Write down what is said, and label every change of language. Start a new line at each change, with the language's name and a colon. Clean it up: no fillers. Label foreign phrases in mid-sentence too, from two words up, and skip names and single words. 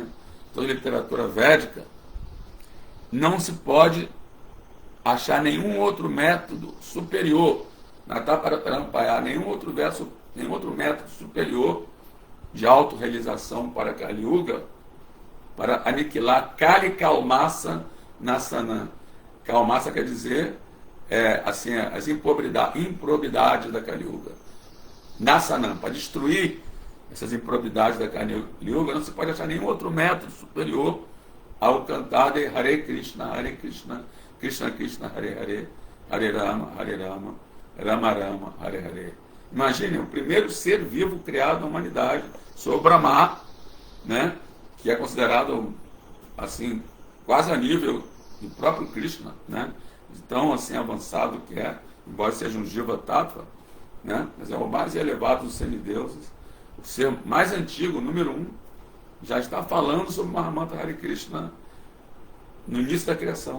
Portuguese: Toda a literatura védica, não se pode achar nenhum outro método superior, nenhum outro método superior de autorrealização para Kali Yuga, para aniquilar
Sanskrit: Kali Kalmasa Nasana.
Portuguese: Kalmasa quer dizer assim, as improbidades da Kali Yuga. Nasana, para destruir essas improbidades da Kali Yuga, não se pode achar nenhum outro método superior ao cantar de
Sanskrit: Hare Krishna, Krishna Krishna, Hare Hare,
Portuguese: Hare Rama, Rama Rama, Hare Hare. Imaginem, o primeiro ser vivo criado na humanidade, Senhor Brahma, né, que é considerado assim, quase a nível do próprio Krishna, né, tão assim avançado que é, embora seja um Jiva Tattva, né, mas é o mais elevado dos semideuses, o ser mais antigo, número 1, já está falando sobre Mahamantra Hare Krishna no início da criação.